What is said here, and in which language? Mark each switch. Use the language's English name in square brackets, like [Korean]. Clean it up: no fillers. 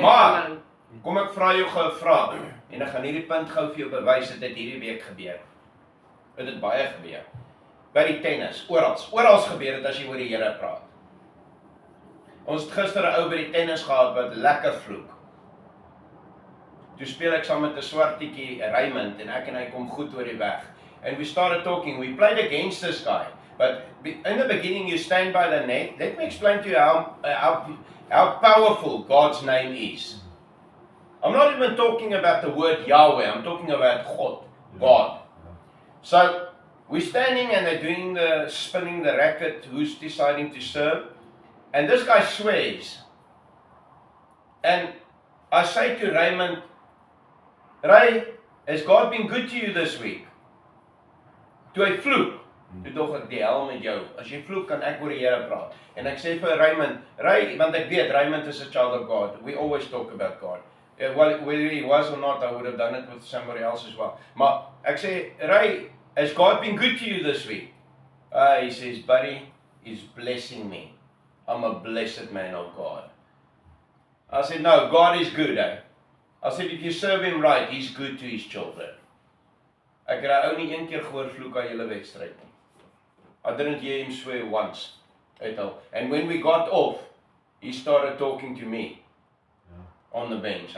[Afrikaans] maar, kom ek vra jou gou 'n vraag, en ek gaan hierdie punt gou vir jou bewys, dit het hierdie week gebeur. Dit het baie gebeur. By die tennis, oral gebeur het as jy oor die Here praat. Ons het gister 'n ou by die tennis gehad wat lekker vloek. Toe speel ek saam met 'n swartietjie, Raymond, en ek en hy kom goed oor die weg. [English] And we started talking, we played against this guy. But in the beginning you stand by the net. Let me explain to you how powerful God's name is. I'm not even talking about the word Yahweh, I'm talking about God. So, we're standing and they're doing spinning the racket, who's deciding to serve. And this guy swears. And I say to Raymond, Ray, has God been good to you this week? [Afrikaans] Toe hy vloek, toe dog ek die hel met jou. As jy vloek, kan ek oor die Here praat. En ek sê vir Raymond, Ray, want ek weet, Raymond [English] is a child of God. We always talk about God. Well, whether he was or not, I would have done it with somebody else as well. [Afrikaans] Maar ek sê, [English] Ray, has God been good to you this week? He says, buddy, is blessing me. I'm a blessed man of God. I said, no, God is good. I said, if you serve him right, he's good to his children. [Afrikaans] Ek het ou nie een keer gehoor vloek aan julle wedstryd nie. [English] I didn't hear him swear once at all. And when we got off, he started talking to me on the bench.